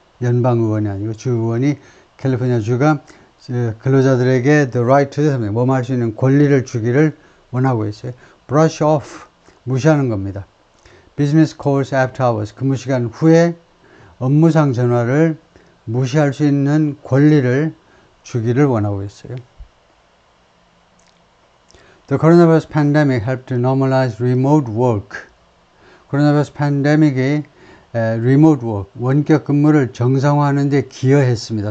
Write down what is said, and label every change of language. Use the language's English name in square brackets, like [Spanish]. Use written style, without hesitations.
[Korean] 연방 의원이 아니고 주 의원이 캘리포니아 주가 근로자들에게 [English] the right to do something, [Korean] 뭐 할 수 있는 권리를 주기를 원하고 있어요. [English] brush off, [Korean] 무시하는 겁니다. [English] business calls after hours, [Korean] 근무 시간 후에 업무상 전화를 무시할 수 있는 권리를 주기를 원하고 있어요. [English] The coronavirus pandemic helped to normalize remote work. [Korean] 코로나 바이러스 팬데믹이 [English] remote work, [Korean] 원격 근무를 정상화하는 데 기여했습니다.